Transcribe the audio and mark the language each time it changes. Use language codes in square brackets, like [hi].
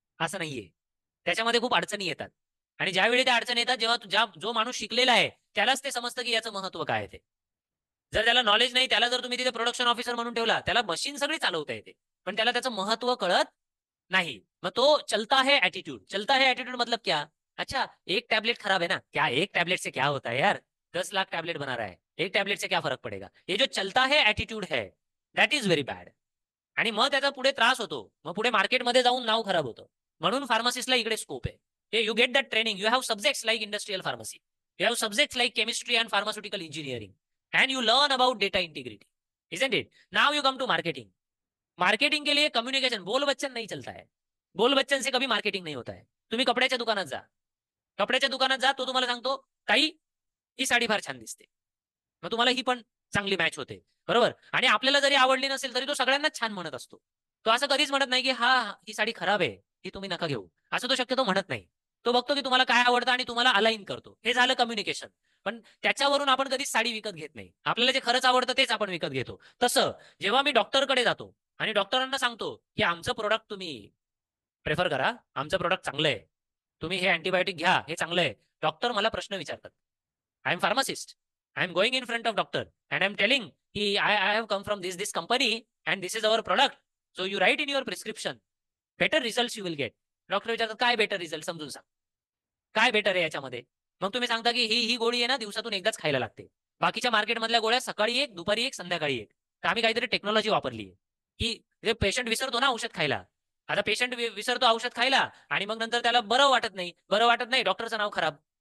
[mr] असं नाहीये, त्याच्यामध्ये खूप अडचणी येतात. आणि ज्यावेळी त्या अडचणी येतात, जेव्हा जो माणूस शिकलेला आहे त्यालाच ते समजतं की याचं महत्व काय आहे ते. जर त्याला नॉलेज नाही, त्याला जर तुम्ही तिथे प्रोडक्शन ऑफिसर म्हणून ठेवला, त्याला मशीन सगळी चालवता येते पण त्याला त्याचं महत्व कळत नहीं. [hi] मग तो चलता है एटीट्यूड. चलता है एटीट्यूड मतलब क्या? अच्छा, एक टैबलेट खराब है ना, क्या एक टैबलेट से क्या होता है यार, 10 लाख टैबलेट बना रहा है, एक टैबलेट से क्या फरक पड़ेगा. ये जो चलता है एटीट्यूड है, [en] That is very bad. [mr] आणि मग त्याचा पुढे त्रास होतो, मग पुढे मार्केटमध्ये जाऊन नाव खराब होतं. म्हणून फार्मासिस्टला इकडे स्कोप आहे. [en] You get that training. You have subjects like industrial pharmacy, you have subjects like chemistry and pharmaceutical engineering, and you learn about data integrity. Isn't it? Now you come to marketing. [hi] Marketing के लिए communication, बोल बच्चन नहीं चलता है. बोल बच्चन से कभी marketing नहीं होता है. [mr] तुम्ही कपड्याच्या दुकानात जा, कपड्याच्या दुकानात जा, तो तुम्हाला सांगतो ताई ही साडी फार छान दिसते, मग तुम्हाला ही पण चांगली मॅच होते, बरोबर. आणि आपल्याला जरी आवडली नसेल तरी तो सगळ्यांनाच छान म्हणत असतो. तो असं कधीच म्हणत नाही की हा ही साडी खराब आहे, ही तुम्ही नका घेऊ, असं तो शक्यतो म्हणत नाही. तो बघतो की तुम्हाला काय आवडतं आणि तुम्हाला अलाइन करतो. हे झालं कम्युनिकेशन. पण त्याच्यावरून आपण कधीच साडी विकत घेत नाही. आपल्याला जे खरंच आवडतं तेच आपण विकत घेतो. तसं जेव्हा मी डॉक्टरकडे जातो आणि डॉक्टरांना सांगतो की आमचं प्रोडक्ट तुम्ही प्रेफर करा, आमचं प्रोडक्ट चांगलं आहे, तुम्ही हे अँटीबायोटिक घ्या, हे चांगलं आहे. डॉक्टर मला प्रश्न विचारतात. [en] I am pharmacist, I am going in front of doctor and I am telling की I have come from this company and this is our product, so you write in your prescription, better result you will get. [mr] Doctor विचारतात काय better result, समजून सांग काय better आहे याच्यामध्ये. मग तुम्ही सांगता की ही गोळी आहे ना दिवसातून एकदाच खायला लागते, बाकीच्या मार्केटमधल्या गोळ्या सकाळी एक, दुपारी एक, संध्याकाळी एक. तर आम्ही काहीतरी टेक्नॉलॉजी वापरली की जे पेशंट विसरतो ना औषध खायला, आता पेशंट विसरतो औषध खायला आणि मग नंतर त्याला बरं वाटत नाही, बरं वाटत नाही, डॉक्टरचं नाव खराब.